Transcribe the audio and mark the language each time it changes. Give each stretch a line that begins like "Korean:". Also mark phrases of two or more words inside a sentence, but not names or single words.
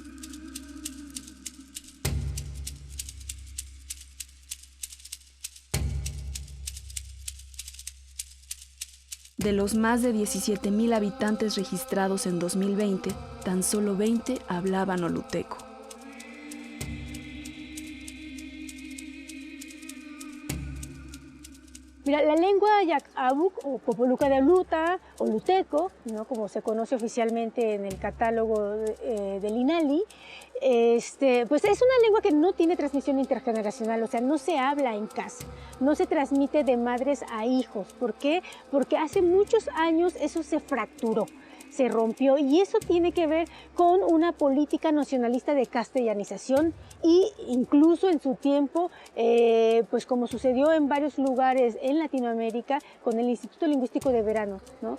Spanish: De los más de 17,000 habitantes registrados en 2020, tan solo 20 hablaban oluteco. Mira, la lengua Yacabuc o Popoluca de Oluta, oluteco, ¿no? Como se conoce oficialmente en el catálogo del INALI, pues es una lengua que no tiene transmisión intergeneracional, o sea, no se habla en casa, no se transmite de madres a hijos. ¿Por qué? Porque hace muchos años eso se fracturó, se rompió, y eso tiene que ver con una política nacionalista de castellanización, y incluso en su tiempo, pues como sucedió en varios lugares en Latinoamérica con el Instituto Lingüístico de Verano, ¿no?